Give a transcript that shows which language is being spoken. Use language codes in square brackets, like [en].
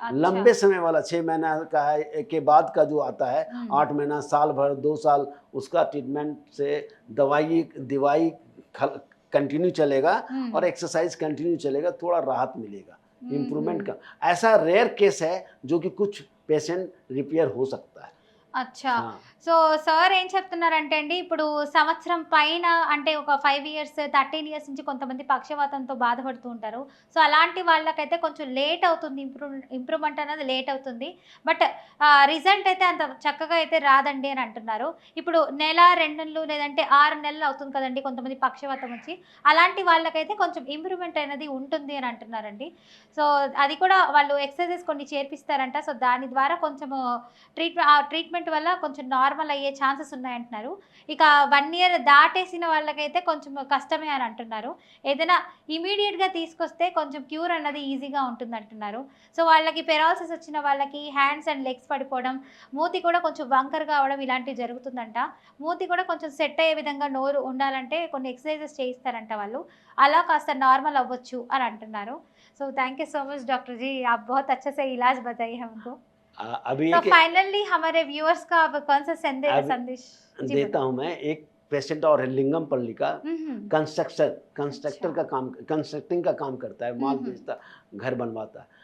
[hi] लंबे समय वाला 6 महीना का है के बाद का जो आता है, 8 महीना, साल भर, 2 साल, उसका ट्रीटमेंट से दवाई कंटिन्यू चलेगा और एक्सरसाइज कंटिन्यू चलेगा, थोड़ा राहत मिलेगा, इम्प्रूवमेंट का। ऐसा रेयर केस है जो कि कुछ पेशेंट रिपेयर हो सकता है। [te] అచ్చా, సో సార్ ఏం చెప్తున్నారంటే అండి, ఇప్పుడు సంవత్సరం పైన అంటే ఒక 5 ఇయర్స్ 13 ఇయర్స్ నుంచి కొంతమంది పక్షవాతంతో బాధపడుతూ ఉంటారు. సో అలాంటి వాళ్ళకైతే కొంచెం లేట్ అవుతుంది, ఇంప్రూవ్మెంట్ అనేది లేట్ అవుతుంది. బట్ రిజల్ట్ అయితే అంత చక్కగా అయితే రాదండి అని అంటున్నారు. ఇప్పుడు నెల 2 నెలలు లేదంటే 6 నెలలు అవుతుంది కదండి కొంతమంది పక్షవాతం వచ్చి, అలాంటి వాళ్ళకైతే కొంచెం ఇంప్రూవ్మెంట్ అనేది ఉంటుంది అని అంటున్నారండి. సో అది కూడా వాళ్ళు ఎక్సర్సైజెస్ కొన్ని చేర్పిస్తారంట. సో దాని ద్వారా కొంచెము ట్రీట్మెంట్ వల్ల కొంచెం నార్మల్ అయ్యే ఛాన్సెస్ ఉన్నాయంటున్నారు. ఇక 1 ఇయర్ దాటేసిన వాళ్ళకైతే కొంచెం కష్టమే అని అంటున్నారు. ఏదైనా ఇమీడియట్గా తీసుకొస్తే కొంచెం క్యూర్ అన్నది ఈజీగా ఉంటుంది అంటున్నారు. సో వాళ్ళకి పెరాలసిస్ వచ్చిన వాళ్ళకి హ్యాండ్స్ అండ్ లెగ్స్ పడిపోవడం, మూతి కూడా కొంచెం వంకర్ కావడం ఇలాంటివి జరుగుతుందంట. మూతి కూడా కొంచెం సెట్ అయ్యే విధంగా నోరు ఉండాలంటే కొన్ని ఎక్సర్సైజెస్ చేయిస్తారంట వాళ్ళు, అలా కాస్త నార్మల్ అవ్వచ్చు అని అంటున్నారు. [en] so thank you so much [hi] doctor जी, आप बहुत अच्छे से इलाज बताइए हमको। अभी तो फाइनली हमारे व्यूअर्स का आप कौन सा संदेश देता हूँ मैं। एक पेशेंट और है लिंगमपल्ली का, कंस्ट्रक्टिंग का काम करता है, माल बेचता, घर बनवाता है।